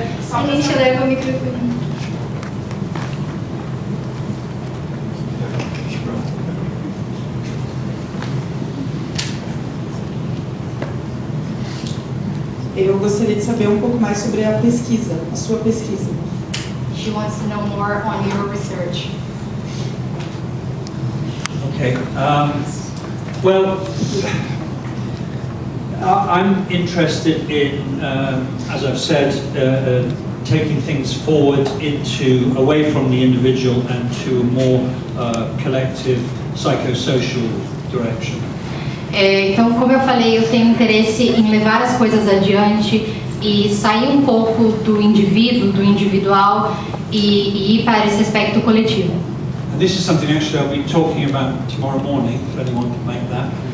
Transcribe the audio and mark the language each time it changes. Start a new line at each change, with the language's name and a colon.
Portuguese: A gente leva o microfone. Eu gostaria de saber um pouco mais sobre a pesquisa, a sua pesquisa.
English: She wants to know more on your research. Okay. Well, I'm interested in, as I've said, taking things forward away from the individual and to a more collective psychosocial direction.
Portuguese: Então, como eu falei, eu tenho interesse em levar as coisas adiante e sair um pouco do indivíduo, do individual e ir para esse aspecto coletivo.
English: And And this is something actually I'll be talking about tomorrow morning, if anyone can make that.